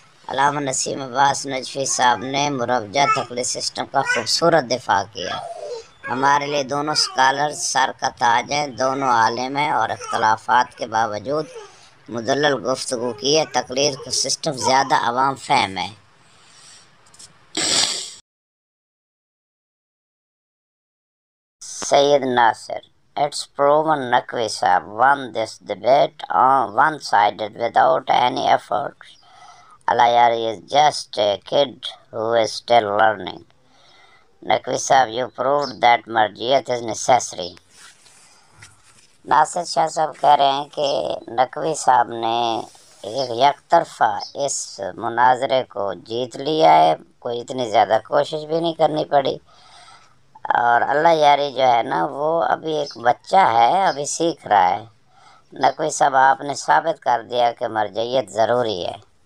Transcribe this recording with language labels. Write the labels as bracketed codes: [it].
[ur] علامہ نسیم عباس نجفی صاحب نے مروجہ تقلید سسٹم کا خوبصورت دفاع کیا۔ ہمارے لیے دونوں اسکالرز سر کا تاج ہیں، دونوں عالم ہیں اور اختلافات کے باوجود مدلل گفتگو کی ہے۔ تقلید کا سسٹم زیادہ عوام فہم ہے۔ سید ناصر، [en] it's proven Naqvi Sahib won this debate one-sided without any effort. Alayari is just a kid who is still learning. Naqvi Sahib, you proved that marjiyat is necessary. [ur] ناصر شاہ صاحب کہہ رہے ہیں کہ نقوی صاحب نے یک طرفہ اس مناظرے کو جیت لیا ہے، کوئی اتنی زیادہ کوشش بھی نہیں کرنی پڑی، اور اللہ یاری جو ہے نا وہ ابھی ایک بچہ ہے، ابھی سیکھ رہا ہے۔ نقوی صاحب آپ نے ثابت کر دیا کہ مرجعیت ضروری ہے۔